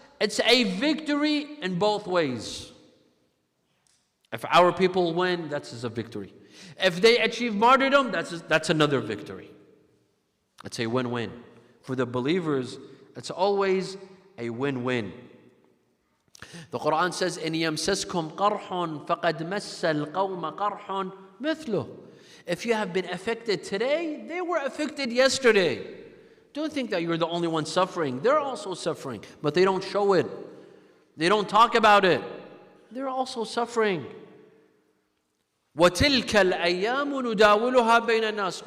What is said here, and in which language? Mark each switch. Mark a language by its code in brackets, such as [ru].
[en] It's a victory in both ways. If our people win, that's a victory. If they achieve martyrdom, that's another victory. It's a win-win. For the believers, it's always a win-win. The Quran says, [ar] إِنْ يَمْسَسْكُمْ قَرْحٌ فَقَدْ مَسَّ الْقَوْمَ قَرْحٌ مِثْلُهُ. [en] If you have been affected today, they were affected yesterday. Don't think that you're the only one suffering. They're also suffering, but they don't show it. They don't talk about it. They're also suffering. [ar] وَتِلْكَ الْأَيَّامُ نُدَاوِلُهَا بَيْنَ النَّاسِ.